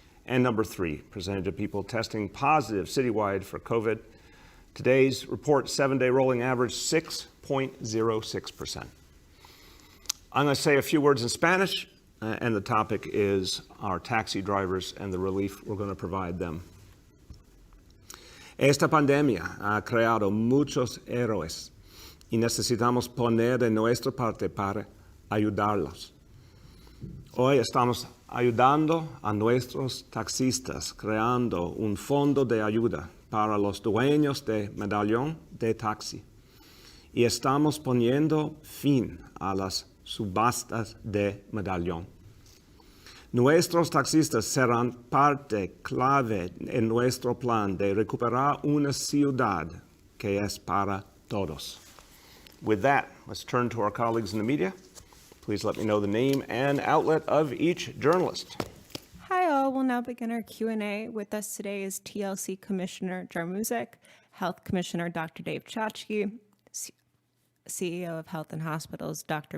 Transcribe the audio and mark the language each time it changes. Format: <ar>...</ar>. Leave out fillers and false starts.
<en>And #3, percentage of people testing positive citywide for COVID. Today's report, 7-day rolling average, 6.06%. I'm going to say a few words in Spanish, and the topic is our taxi drivers and the relief we're going to provide them.</en> <es>Esta pandemia ha creado muchos héroes y necesitamos poner de nuestra parte para ayudarlos. Hoy estamos ayudando a nuestros taxistas creando un fondo de ayuda para los dueños de medallion de taxi y estamos poniendo fin a las subastas de medallion. Nuestros taxistas serán parte clave en nuestro plan de recuperar una ciudad que es para todos.</es> <en>With that, let's turn to our colleagues in the media. Please let me know the name and outlet of each journalist. Hi all, we'll now begin our Q&A. With us today is TLC Commissioner Jarmuzic, Health Commissioner Dr. Dave Chachki, CEO of Health and Hospitals Dr.</en>